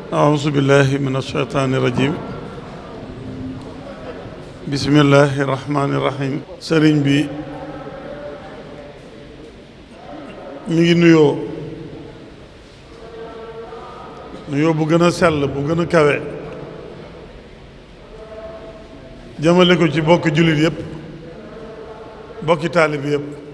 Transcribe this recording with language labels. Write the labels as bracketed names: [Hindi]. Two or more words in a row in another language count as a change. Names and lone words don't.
[Arabic] أعوذ بالله من الشيطان الرجيم بسم الله الرحمن الرحيم [Wolof] sëriñ bi mi ngi nuyoo bu gën a sell bu gën a kawe jëmale ko ci bokki jullit yëpp bokki taalib yëpp